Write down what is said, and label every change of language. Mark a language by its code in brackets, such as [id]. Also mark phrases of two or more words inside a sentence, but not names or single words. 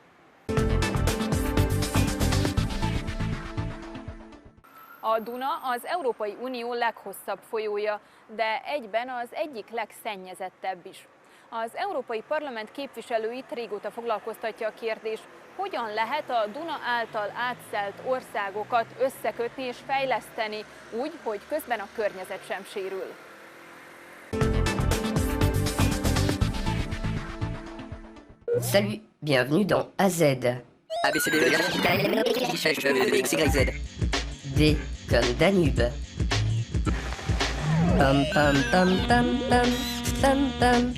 [hu] A Duna az Európai Unió leghosszabb folyója, de egyben az egyik legszennyezettebb is. Az Európai Parlament képviselőit régóta foglalkoztatja a kérdés, hogyan lehet a Duna által átszelt országokat összekötni és fejleszteni úgy, hogy közben a környezet sem sérül. [fr] Salut, bienvenue dans AZ. XYZ. D comme Danube. Pam pam pam pam pam pam pam.